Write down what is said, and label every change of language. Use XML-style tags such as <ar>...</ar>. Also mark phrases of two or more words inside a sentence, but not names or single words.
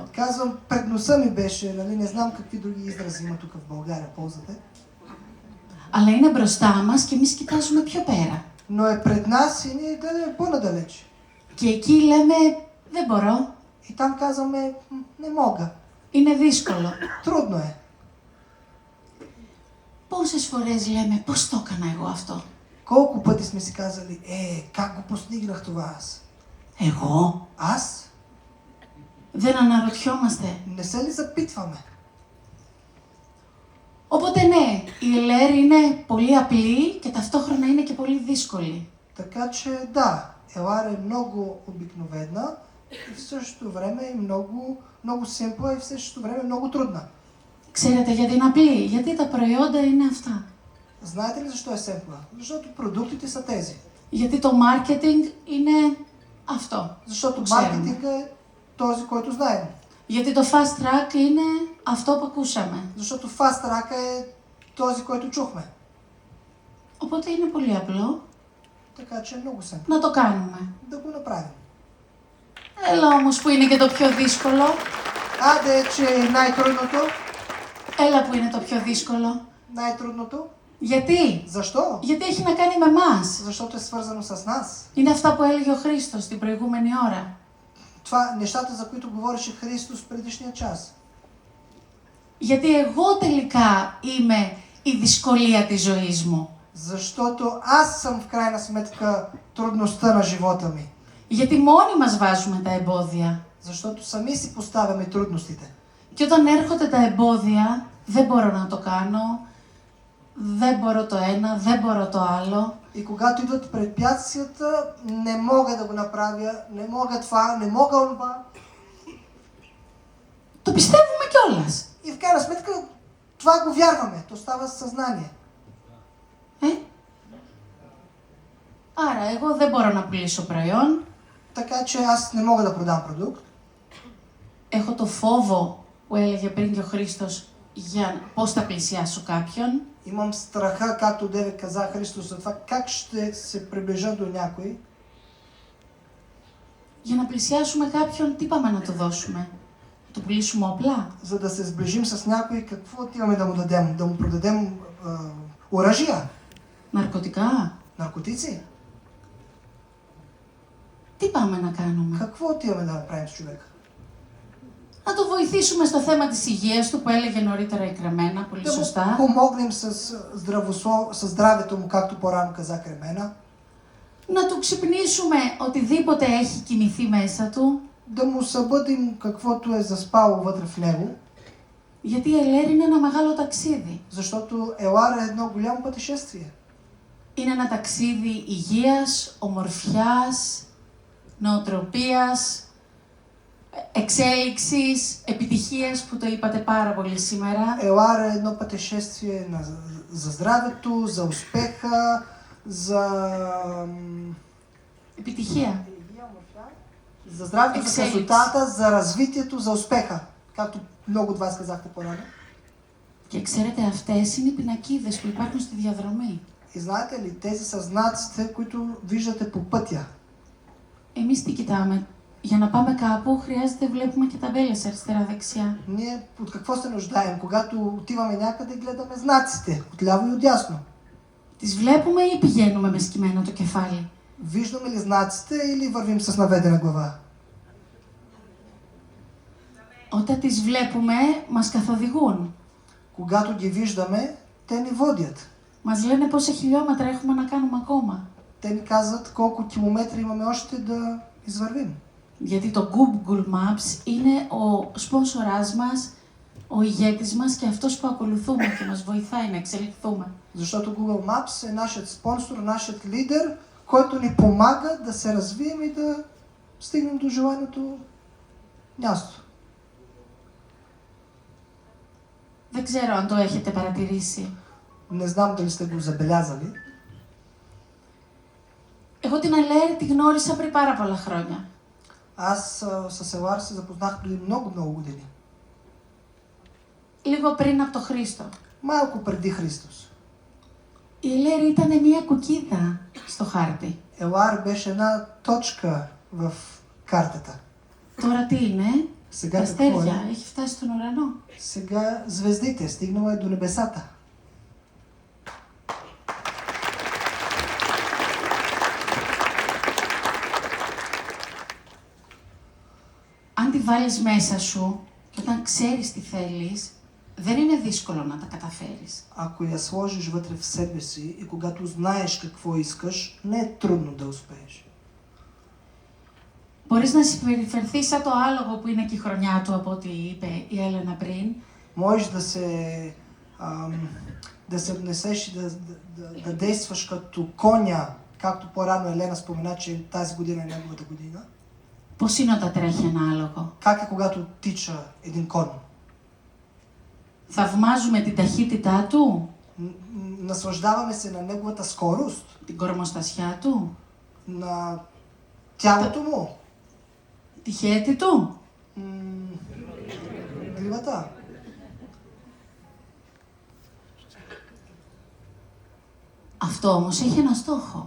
<bg>Казвам, пред носа ми беше, нали, не знам какви други изрази има тук в България, ползвате.</bg> <el>Αλλά είναι μπροστά μας και εμείς κοιτάζουμε πιο πέρα.</el> <bg>Но е пред нас и ние гледаме по-надалеч.</bg> <el>Και εκεί λέμε, δεν μπορώ,</el> <bg>И там казваме, не мога,</bg> <el>είναι δύσκολο.</el> <bg>трудно е.</bg> <el>Πόσες φορές λέμε, πώς το έκανα εγώ αυτό.</el> <bg>Колко пъти сме си казали, как го постигнах това аз?</bg> <el>Εγώ.</el> <bg>Аз?</bg> <el>Δεν αναρωτιόμαστε.</el> <bg>Не се ли запитваме?</bg> <el>Οπότε ναι, η ΕΛΕΡ είναι πολύ απλή και ταυτόχρονα είναι και πολύ δύσκολη.</el> <bg>Така че да, елар е много обикновена и в същото време е много simple и в същото време много трудна.</bg> <el>Ξέρετε γιατί είναι απλή? Γιατί τα προϊόντα είναι αυτά.</el> <bg>Знаете ли защо е simple? Защото продуктите са тези.</bg> <el>Γιατί το marketing είναι αυτό.</el> <bg>Защото</bg> <el>Ξέρουμε.</el> <bg>маркетинга е този, който знаем.</bg> <el>Γιατί το</el> <en>fast track</en> <el>είναι αυτό που ακούσαμε.</el> <bg>Защото</bg> <en>fast track</en> <bg>е този, който чухме.</bg> <el>Οπότε είναι πολύ απλό</el> <bg>Така че е много simple.</bg> <el>να το κάνουμε.</el> <bg>Да го направим.</bg> <el>Έλα όμως που είναι και το πιο δύσκολο.</el> <bg>Аде, че е най-трудното.</bg> <el>Έλα που είναι το πιο δύσκολο.</el> <bg>Най-трудното.</bg> <el>Γιατί?</el> <bg>Защо?</bg> <el>Γιατί έχει να κάνει με εμάς.</el> <bg>Защото е свързано с нас.</bg> <el>Είναι αυτά που έλεγε ο Χρήστος την προηγούμενη ώρα.</el> <bg>Това нещата, за които говореше Христос в предишния час.</bg> <el>Γιατί εγώ τελικά είμαι η δυσκολία της ζωής μου.</el> <bg>Защото аз съм в крайна сметка трудността на живота ми.</bg> <el>Γιατί μόνοι μας βάζουμε τα εμπόδια.</el> <bg>Защото сами си поставяме трудностите.</bg> <el>Και όταν έρχονται τα εμπόδια, δεν μπορώ να το κάνω, δεν μπορώ το ένα, δεν μπορώ το άλλο.</el> <bg>И когато идват препятствията, не мога да го направя, не мога това, не мога онова.</bg> <el>Το πιστεύουμε κιόλας.</el> <bg>И в крайна сметка това го вярваме, то става съзнание.</bg> <el>Άρα, εγώ δεν μπορώ να πουλήσω προϊόν.</el> <bg>Така че аз не мога да продам продукт.</bg> <el>Έχω το φόβο που έλεγε πριν και ο Χρήστος για πώς θα πλησιάσω κάποιον.</el> <bg>Имам страха, както деве каза Христос, за това как ще се приближа до някой.</bg> <el>Για να πλησιάσουμε κάποιον, τι πάμε να του δώσουμε. Να του πουλήσουμε όπλα.</el> <bg>За да се сближим с някой, какво отиваме да му дадем? Да му продадем оръжия?</bg> <el>Ναρκωτικά.</el> <bg>Наркотици?</bg> <el>Τι πάμε να κάνουμε.</el> <bg>Какво отиваме да направим с човека?</bg> <el>Να το βοηθήσουμε στο θέμα της υγείας του που έλεγε νωρίτερα η Κρεμένα, πολύ</el> <bg>Да му</bg> <el>σωστά.</el> <bg>помогнем с здравето му, както по-рано каза Кремена.</bg> <el>Να του ξυπνήσουμε οτιδήποτε έχει κοιμηθεί μέσα του.</el> <bg>Да му събудим каквото е заспало вътре в него.</bg> <el>Γιατί η ΕΛΕΡ είναι ένα μεγάλο ταξίδι.</el> <bg>Защото Елар е едно голямо пътешествие.</bg> <el>Είναι ένα ταξίδι υγείας, ομορφιάς, νοοτροπίας, εξέλιξης, επιτυχίας που το είπατε πάρα πολύ σήμερα.</el> <bg>Елар е едно пътешествие за здравето, за успеха, за...</bg> <el>Επιτυχία.</el> <bg>За здравето, за Excellence. красотата, за развитието, за успеха. Както много от вас казахте по-рано.</bg> <el>Και ξέρετε, αυτές είναι οι πινακίδες που υπάρχουν στη διαδρομή.</el> <bg>И знаете ли, тези са знаците, които виждате по пътя.</bg> <el>Εμείς τι κοιτάμε? Για να πάμε κάπου χρειάζεται βλέπουμε και ταμπέλες αριστερά-δεξιά.</el> <bg>Ние от какво се нуждаем? Когато отиваме някъде, гледаме знаците, отляво и отдясно.</bg> <el>Τις βλέπουμε ή πηγαίνουμε με σκυμμένο το κεφάλι?</el> <bg>Виждаме ли знаците или вървим с наведена глава?</bg> <el>Όταν τις βλέπουμε, μας καθοδηγούν.</el> <bg>Когато ги виждаме, те ни водят.</bg> <el>Μας λένε πόσα χιλιόμετρα έχουμε να κάνουμε ακόμα.</el> <bg>Те ни казват колко километри имаме още да извървим.</bg> <el>Γιατί το Google Maps είναι ο σπόνσοράς μας, ο ηγέτης μας και αυτός που ακολουθούμε και μας βοηθάει να εξελιχθούμε.</el> <bg>Защото Google Maps е нашият спонсор, нашият лидер, който ни помага да се развием и да стигнем до желаното място.</bg> <el>Δεν ξέρω αν το έχετε παρατηρήσει.</el> <bg>Не знам дали сте го забелязали.</bg> <el>Εγώ την Αλέρ τη γνώρισα πριν πάρα πολλά χρόνια.</el> <bg>Аз с Елар се запознах преди много години.</bg> <el>Λίγο πριν από το Χρήστο.</el> <bg>Малко преди Христос.</bg> <el>Η Αλέρ ήταν μια κουκίδα στο χάρτη.</el> <bg>Елар беше една точка в картата.</bg> <el>Τώρα τι είναι?</el> <bg>Сега</bg> <el>Τα</el> <bg>какво</bg> <el>αστέρια.</el> <bg>е?</bg> <el>Έχει φτάσει στον ουρανό.</el> <bg>Сега звездите, стигнала е до небесата.</bg> <el>Αν τη βάλεις μέσα σου και όταν ξέρεις τι θέλεις, δεν είναι δύσκολο να τα καταφέρεις.</el> <bg>Ако я сложиш вътре в себе си и когато знаеш какво искаш, не е трудно да успееш.</bg> <el>Μπορείς να συμπεριφερθείς σαν το άλογο που είναι και η χρονιά του, από ό,τι είπε η Έλενα πριν.</el> <bg>Можеш да се отнесеш и да действаш като коня, както по-рано Елена спомена, че тази година е неговата година.</bg> <el>Πώς είναι όταν τρέχει ένα άλογο?</el> <bg>Как е когато тича един кон?</bg> <el>Θαυμάζουμε την ταχύτητά του,</el> <bg>Наслаждаваме се на неговата скорост,</bg> <el>την κορμοστασιά του,</el> <bg>на тялото му,</bg> <el>τη χέτη του.</el> <bg>гривата.</bg> <el>Αυτό όμως έχει ένα στόχο.</el>